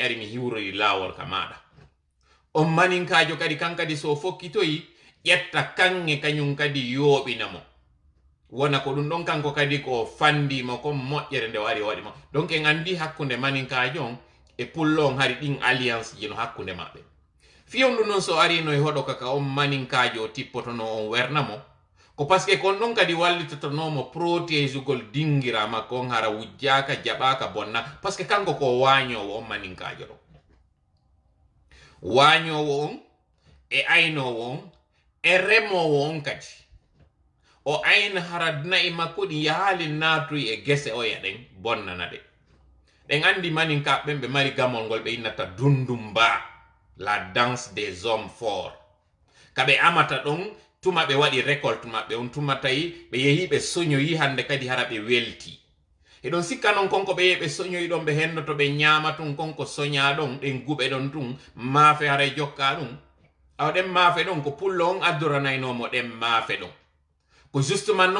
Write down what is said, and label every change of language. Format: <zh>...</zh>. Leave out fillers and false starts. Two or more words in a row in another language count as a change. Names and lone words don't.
<ff>ari mi hiwrori lawol ka maɗa on maninkajo kadi kankadi so fokkitoyi ƴetta kange kañum kadi yooɓinamo wona ko ɗum ɗon kanko kadi ko fandimo kon moƴƴere nde o ari o waɗimo donc en andi hakkunde maninkajo on e pullo on hari ɗin alliance ji no hakkunde maɓɓe fiyonɗu noon so arino e hoɗo kaka on maninkajo o tippotono on wernamo ko</ff> <fr>par ce que</fr> <ff>kon ɗon kadi wallitotonomo protégugol dingira makko on hara wujjaka jaɓaka bonna</ff> <fr>par ce que</fr> <ff>kanko ko wañowo on maninkajo ɗo wañowo on e aynowo on e remowo on kadi o ayna hara nayi makko ɗi yaali natuy e gese o ya ɗen bonnana ɗe ɗen andi maninkaɓe ɓe mari gamol ngol ɓe innata dundumba</ff> <fr>la danse des hommes forts</fr> <ff>kaɓe amata ɗon tuma ɓe waɗi récolte maɓɓe on tuma tawi ɓe yehi ɓe soñoyi hande kadi hara ɓe welti eɗon sikka noon konko ɓe yehi ɓe soñoyi ɗon ɓe hennoto ɓe ñama tun konko soña ɗon ɗen guɓe ɗon tun maafe haray jokka ɗum awa ɗen maafe ɗon ko pullo on adduranaynomo ɗen maafe ɗon ko justement noon</ff>